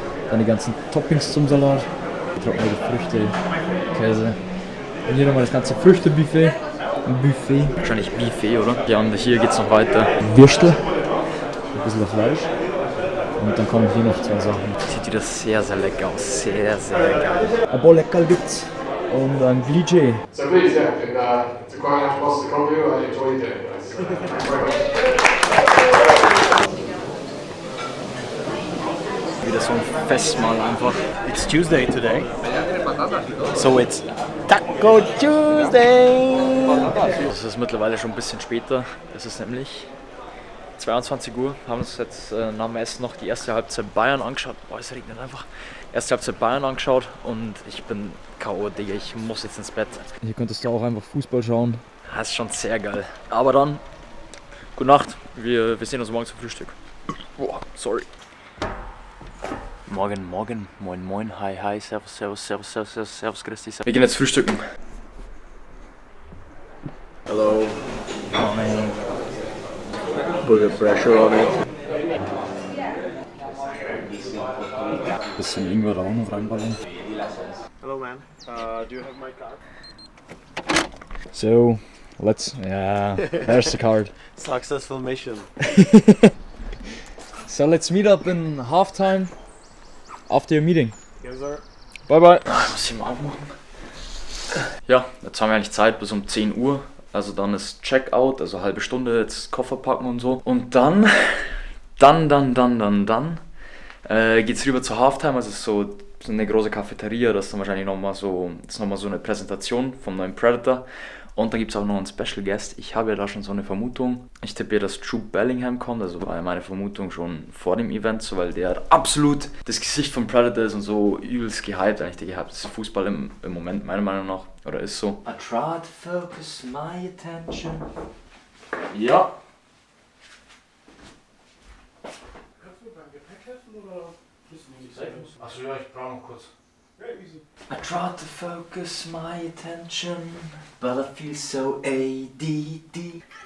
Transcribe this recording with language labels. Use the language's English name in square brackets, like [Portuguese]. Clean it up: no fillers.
[German] Dann die ganzen Toppings zum Salat, trockene Früchte, Käse. Und hier nochmal das ganze Früchtebuffet. Ein Buffet. Wahrscheinlich Buffet, oder? Ja, und hier geht's noch weiter. Würstel, ein bisschen Fleisch. Und dann kommen hier noch 2 Sachen. Sieht wieder sehr, sehr lecker aus. Sehr, sehr geil. Ein Bollecker gibt's. Und ein Glije. [English] So please, yeah, it's a quite nice boss to come to. I enjoyed it. Thanks very much. [German] Wieder so ein Festmahl einfach. [English] It's Tuesday today, so it's Taco Tuesday. [German] Es ist mittlerweile schon ein bisschen später. Es ist nämlich 22 Uhr. Wir haben uns jetzt nach dem Essen noch die erste Halbzeit Bayern angeschaut. Boah, es regnet einfach. Erste Halbzeit Bayern angeschaut und ich bin K.O., Digga. Ich muss jetzt ins Bett. Hier könntest du auch einfach Fußball schauen. Das ist schon sehr geil. Aber dann, gute Nacht. Wir sehen uns morgen zum Frühstück. Boah, sorry. Morgen, moin, hi, servus, grüß dich. Wir gehen jetzt frühstücken. [English] Hello. Morning. Put the pressure on it. [German] Bisschen Ingwer da auch noch reinballern. [English] Hello man, do you have my card? So, there's the card. Successful mission. So let's meet up in halftime after your meeting. Yes sir. Bye bye. [German] Ich muss hier mal aufmachen. Ja, jetzt haben wir eigentlich Zeit bis um 10 Uhr. Also dann ist Checkout, also halbe Stunde jetzt Koffer packen und so. Und dann geht's rüber zur Halftime, also so eine große Cafeteria, das ist dann wahrscheinlich nochmal so eine Präsentation vom neuen Predator. Und dann gibt es auch noch einen Special Guest. Ich habe ja da schon so eine Vermutung. Ich tippe ja, dass Jude Bellingham kommt. Also war ja meine Vermutung schon vor dem Event so, weil der absolut das Gesicht von Predator ist und so übelst gehypt. Eigentlich der gehypt ist Fußball im Moment, meiner Meinung nach. Oder ist so. [English] I try to focus my attention. [German] Ja. Kannst du beim Gepäck helfen oder bist du nicht sicher? Achso, ja, ich brauche noch kurz. Ja, easy. [English] I try to focus my attention, but I feel so ADD.